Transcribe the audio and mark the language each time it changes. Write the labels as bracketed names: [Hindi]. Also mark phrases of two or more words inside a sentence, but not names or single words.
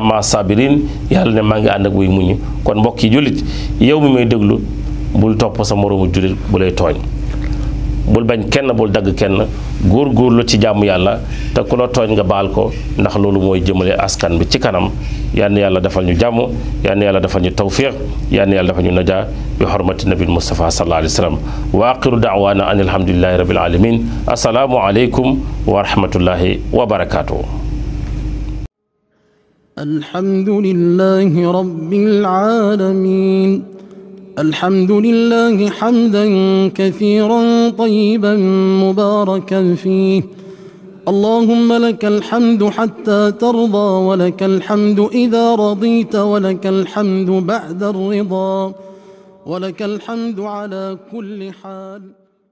[Wolof] ma sabirin yàlla ne maa ngi ànd ak wuy muñ kon mbokk yi jullit yow mi may déglu bul topp sa moroomu jullit bu lay tooñ bul bañ kenn bul dagg kenn góorgóorlu ci jàmm yàlla te ku la tooñ nga baal ko ndax loolu mooy jëmale askan bi ci kanam yal na yàlla defal ñu jàmm yal na yàlla defal ñu tawfiq yal na yàlla defal ñu najaa bi xormati nabil Mustafa [Arabic] صلى الله عليه وسلم وآخر دعوانا أن الحمد لله رب العالمين السلام عليكم ورحمة الله وبركاته. الحمد لله رب العالمين الحمد لله حمدا كثيرا طيبا مباركا فيه اللهم لك الحمد حتى ترضى، ولك الحمد إذا رضيت، ولك الحمد بعد الرضا، ولك الحمد على كل حال.